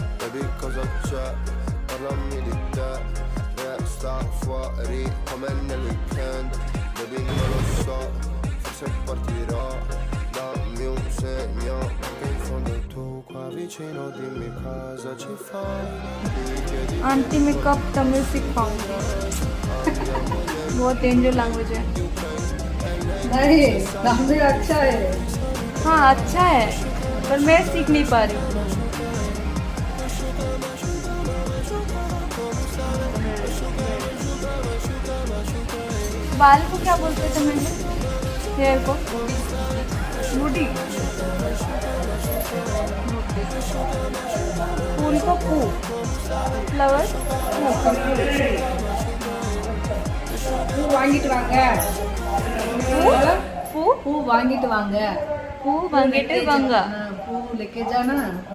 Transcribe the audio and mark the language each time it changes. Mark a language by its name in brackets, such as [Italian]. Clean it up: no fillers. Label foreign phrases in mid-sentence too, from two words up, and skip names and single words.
[Italian] baby cosa c'è? Parlami di te, resta fuori come nel weekend. Baby non lo so, forse partirò. Dammi un segno, che in fondo tu qua vicino dimmi cosa ci fai. [Hindi] आंटी में कब तमिल सीख पाऊंगी? बहुत डेंजर लैंग्वेज है। नहीं, तमिल अच्छा है। हाँ अच्छा है, पर मैं सीख नहीं पा रही हूँ। बाल को क्या बोलते थे मैंने? हेयर को मुड़ी, फूल को पू, फ्लावर [Tamil] பூ வாங்கிட்டு வாங்க. पू பூ வாங்கிட்டு வாங்க. பூ வாங்கிட்டு வாங்க [Hindi] பூ लेके जाना.